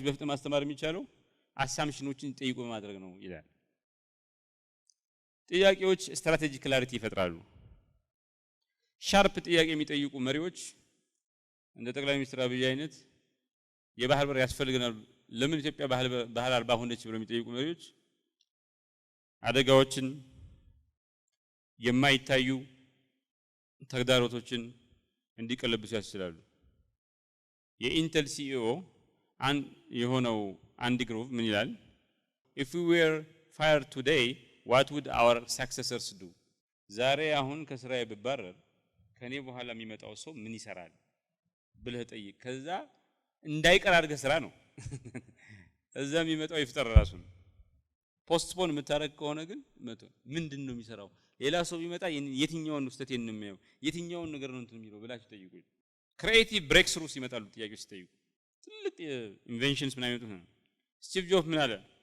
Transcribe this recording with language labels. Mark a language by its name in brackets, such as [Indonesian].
[Amharic] ማስተማር የሚቻለው አሳምፕሽኖችን ጠይቆ በማድረግ ነው ይላል። ጥያቄዎች ስትራቴጂክ ክላሪቲ ይፈጥራሉ። ሻርፕ ጥያቄ የሚጠይቁ መሪዎች እንደ ጠቅላይ ሚኒስትር አብይ አይነት የባህር በር ያስፈልገናል፣ ለምን ኢትዮጵያ ባህር አልባ ሆነች ብለው የሚጠይቁ መሪዎች አደጋዎችን፣ የማይታዩ ተግዳሮቶችን እንዲቀለብሱ ያስችላሉ። የኢንተል ሲኢኦ የሆነው አንዲ ግሮቭ ምን ይላል? [English] if we were fired today what would our successors do? [Amharic] ዛሬ አሁን ከስራዬ ብባረር ከኔ በኋላ የሚመጣው ሰው ምን ይሰራል ብለህ ጠይቅ። ከዛ እንዳይቀር አድርገህ ስራ ነው። እዛ የሚመጣው ይፍጠር ራሱ ነው። ፖስትፖን የምታረግ ከሆነ ግን ምንድነው የሚሰራው? ሌላ ሰው ቢመጣ የትኛውን ውስጠት የነመየው የትኛውን ነገር ነው እንትን የሚለው ብላችሁ ጠይቁ። ክሪኤቲቭ ብሬክ ስሩስ ይመጣሉ ጥያቄዎች ሲጠይቁ። ትልቅ ኢንቬንሽንስ ምን አይመጡ ነው። ስቲቭ ጆብ ምን አለ?